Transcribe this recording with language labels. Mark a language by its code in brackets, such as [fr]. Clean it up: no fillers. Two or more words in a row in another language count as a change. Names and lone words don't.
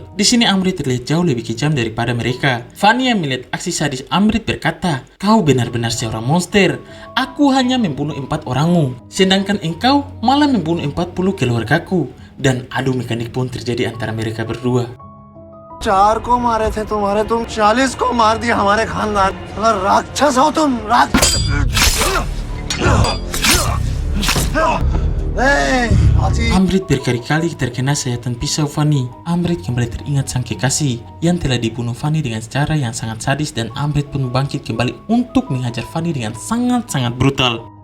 [id] Di sini Amrit terlihat jauh lebih kejam daripada mereka. Fanny yang melihat aksi sadis Amrit berkata, "Kau benar-benar seorang monster. Aku hanya membunuh 4 orangmu, sedangkan engkau malah membunuh 40 keluargaku." Dan adu mekanik pun terjadi antara mereka berdua. [hi] 4 को मारे थे तुम्हारे, तुम 40 को मार दिया हमारे खानदान। साला राक्षस हो तुम, राक्षस। [id] Amrit berkali-kali terkena sayatan pisau Fanny. Amrit kembali teringat sang kekasih yang telah dibunuh Fanny dengan cara yang sangat sadis, dan Amrit pun bangkit kembali untuk menghajar Fanny dengan sangat-sangat brutal.